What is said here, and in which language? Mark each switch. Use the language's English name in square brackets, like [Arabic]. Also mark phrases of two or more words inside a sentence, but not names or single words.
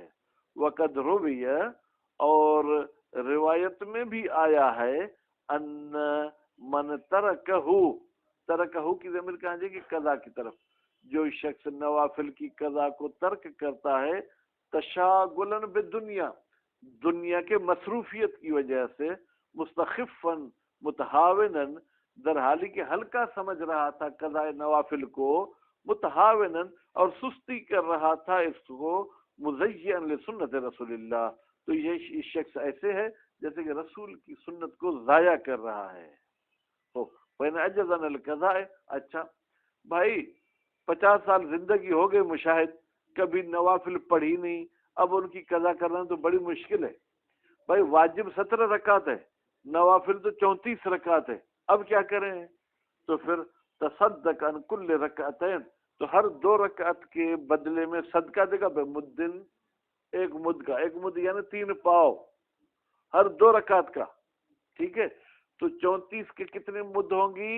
[Arabic] وقد روی، [Urdu] اور روایت میں بھی آیا ہے، [Arabic] ان من ترکہ [Urdu] کی ضمیر کہاں جائے گی؟ قضا کی طرف، جو شخص نوافل کی قضا کو ترک کرتا ہے، [Arabic] تشاغلا بالدنیا، [Urdu] دنیا کے مصروفیت کی وجہ سے، [Arabic] مستخفا متہاونا، [Urdu] در حالی کہ ہلکا سمجھ رہا تھا قضاء نوافل کو، متہاونا، اور سستی کر رہا تھا اس کو، [Arabic] مزین لسنت رسول اللہ، [Urdu] تو یہ شخص ایسے ہے جیسے کہ رسول کی سنت کو ضائع کر رہا ہے۔ [Arabic] وَإِنْ عَجَزَ عَنِ الْقَضَاءِ، [Urdu] اچھا بھائی 50 سال زندگی ہو گئے مشاہد، کبھی نوافل پڑھی نہیں، اب ان کی قضا کرنا تو بڑی مشکل ہے۔ بھائی واجب 17 رکعت ہے، نوافل تو 34 رکعت ہے، اب کیا کریں؟ تو پھر [Arabic] تصدق عن کل رکعتین، [Urdu] تو ہر 2 رکعت کے بدلے میں صدقہ دے گا بمدن، ایک مد کا، ایک مد یعنی 3 پاؤ، ہر 2 رکعت کا، ٹھیک ہے، تو 34 کے کتنے مد ہوں گی؟